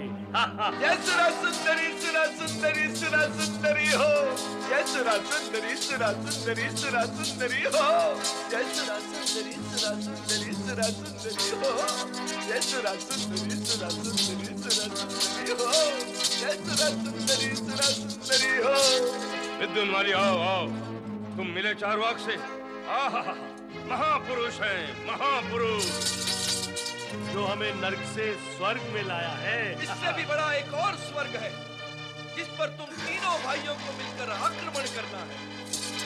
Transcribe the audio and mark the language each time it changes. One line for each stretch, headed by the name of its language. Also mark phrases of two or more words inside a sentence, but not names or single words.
Hindi: जय सुरा सुंदरी सुरा सुंदरी सुरा सुंदरी हो, जय सुरा सुंदरी सुरा सुंदरी सुरा सुंदरी हो, जय सुरा सुंदरी। सुंदरी सुरा सुंदरी सुरा सुंदरी हो, जय सुरा सुंदरी सुरा सुंदरी सुरा सुंदरी हो, जय सुरा सुंदरी सुरा सुंदरी हो। विद्युन्माली आओ आओ, तुम मिले चारवाक से। आहा, महापुरुष हैं, महापुरुष। जो हमें नर्क से स्वर्ग में लाया है। इससे भी बड़ा एक और स्वर्ग है जिस पर तुम तीनों भाइयों को मिलकर आक्रमण करना है।